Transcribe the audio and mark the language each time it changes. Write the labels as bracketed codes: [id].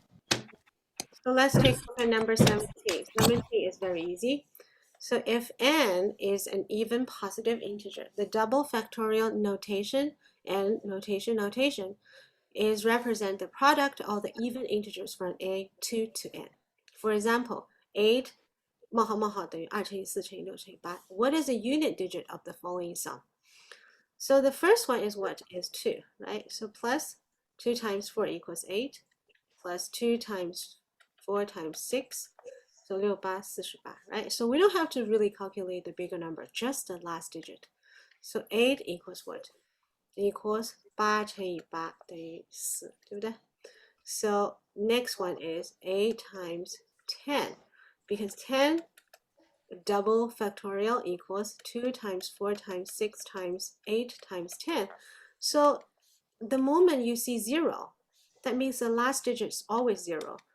[en] So let's take a look at number 17. 17 is very easy. So if n is an even positive integer, the double factorial notation and notation is represent the product of the even integers from a to n. For example, [zh] 8 冒号冒号等于2乘以4乘以6乘以8. [en] What is the unit digit of the following sum? So the first one is what? Is 2, right? So plus 2 times 4 equals 8, plus 2 times 4 times 6, so 6, 8, 48, right? So we don't have to really calculate the bigger number, just the last digit. So 8 equals what? Equals [zh] 8乘以8等于4，对不对？ [en] So next one is 8 times 10, because 10 double factorial equals 2 times 4 times 6 times 8 times 10. So the moment you see 0, that means the last digit is always 0.